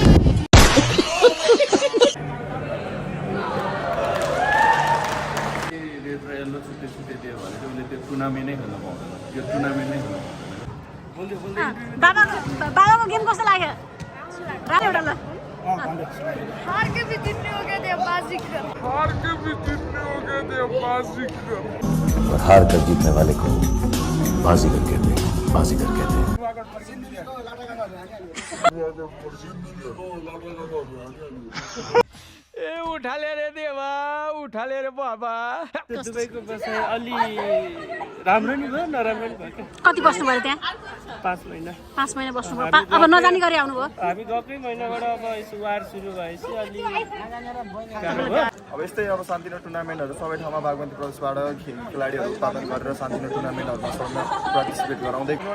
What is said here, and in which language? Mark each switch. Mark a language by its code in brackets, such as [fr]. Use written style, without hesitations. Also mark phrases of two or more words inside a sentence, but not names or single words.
[ne] बाबा को गेम कस्तो लाग्यो रात एउटा ल [hi] हार के भी जितने हो गए थे बाजीगर और हार कर जीतने वाले को बाजीगर कहते हैं बाजीगर कहते हैं ए उठाले रे देवा उठाले रे [ne] बाबा दुबईको बसाइ अलि राम्रो नि भयो नराम्रो नि भयो कति बस्नु भयो त्यहाँ 5 महिना 5 महिना बस्नु भयो अब नजानी गरी आउनु भयो हामी गएकै महिनाबाट अब वार सुरु भएपछि अलि अब यस्तै अब सान्तिनो टुर्नामेन्टहरु सबै ठाउँमा बागमती प्रदेशबाट खेलाडीहरु उत्पादन गरेर सान्तिनो टुर्नामेन्टहरुमा सबैमा पार्टिसिपेट गराउँदै